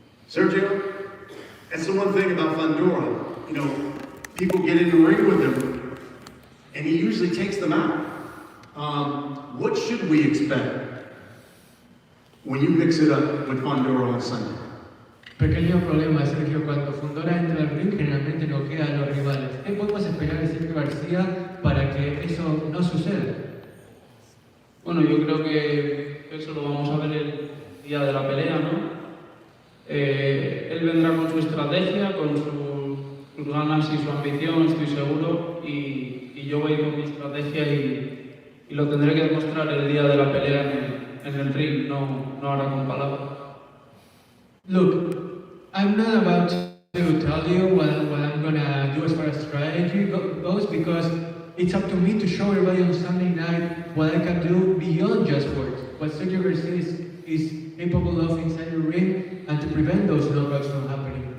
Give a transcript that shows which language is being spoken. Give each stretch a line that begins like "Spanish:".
English: Sergio, that's the one thing about Fundora. You know, people get in the ring with him, and he usually takes them out. What should we expect when you mix it up with Fundora on Sunday?
Spanish: Pequeño problema, Sergio. Cuando Fundora entra al ring, generalmente noquea a los rivales. ¿Qué podemos esperar de Sergio García para que eso no suceda? Bueno, yo creo que eso lo vamos a ver el día de la pelea, ¿no? Él vendrá con su estrategia, con sus ganas y su ambición, estoy seguro, y yo voy con mi estrategia y lo tendré que demostrar el día de la pelea en el ring, no ahora con palabras.
English: Look, I'm not about to tell you what I'm gonna do as far as strategy goes, because it's up to me to show everybody on Sunday night what I can do beyond just words. What Sergio Garcia is capable of inside the ring, and to prevent those knockouts from happening.